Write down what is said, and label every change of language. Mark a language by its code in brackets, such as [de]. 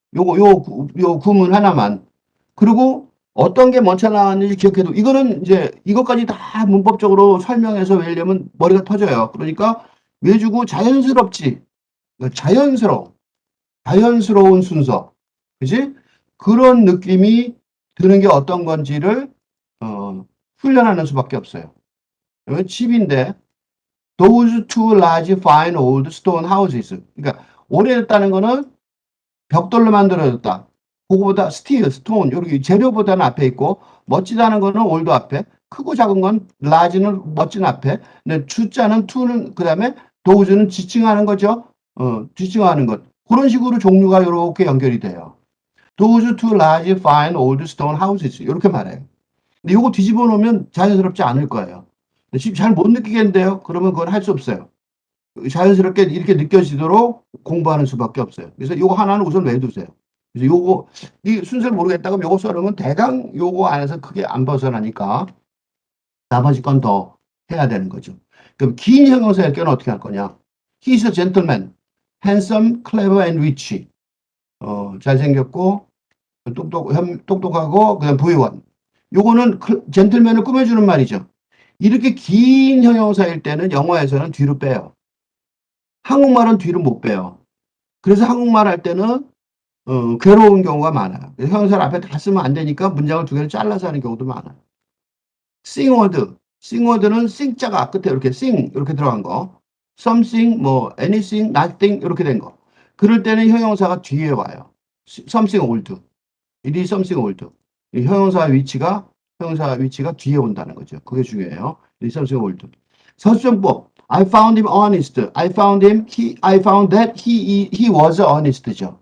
[ko] 요 구문 하나만. 그리고 어떤 게 먼저 나왔는지 기억해도, 이거는 이제 이것까지 다 문법적으로 설명해서 외우려면 머리가 터져요. 그러니까 외주고 자연스럽지. 자연스러운 순서. 그지? 그런 느낌이 드는 게 어떤 건지를, 훈련하는 수밖에 없어요. 집인데, [en] Those two large fine old stone houses. [ko] 그러니까 오래됐다는 거는 벽돌로 만들어졌다. 그거보다 스틸, 스톤 여기 재료보다는 앞에 있고 멋지다는 거는 old 앞에 크고 작은 건 large는 멋진 앞에 근데 주자는 to는 그다음에 those는 지칭하는 거죠. 지칭하는 것. 그런 식으로 종류가 이렇게 연결이 돼요. [en] Those two large fine old stone houses [ko] 이렇게 말해요. 근데 이거 뒤집어 놓으면 자연스럽지 않을 거예요. 지금 잘 못 느끼겠는데요? 그러면 그건 할 수 없어요. 자연스럽게 이렇게 느껴지도록 공부하는 수밖에 없어요. 그래서 요거 하나는 우선 외워두세요. 그래서 요거, 이 순서를 모르겠다 그러면 요거 써놓으면 대강 요거 안에서 크게 안 벗어나니까 나머지 건 더 해야 되는 거죠. 그럼 긴 형용사의 경우는 어떻게 할 거냐? [en] He's a gentleman, handsome, clever and rich. [ko] 잘생겼고, 똑똑하고, 그다음 부유한. 요거는 젠틀맨을 꾸며주는 말이죠. 이렇게 긴 형용사일 때는 영어에서는 뒤로 빼요. 한국말은 뒤로 못 빼요. 그래서 한국말 할 때는 괴로운 경우가 많아요. 형용사를 앞에 다 쓰면 안 되니까 문장을 두 개를 잘라서 하는 경우도 많아요. 싱워드는 싱자가 끝에 이렇게 이렇게 들어간 거. something, 뭐 anything, nothing 이렇게 된 거. 그럴 때는 형용사가 뒤에 와요. [en] something old. it is something old. [ko] 이 형용사 위치가 뒤에 온다는 거죠. 그게 중요해요. [en] it is something old. 서술정법. I found him honest. I found that he was honest죠.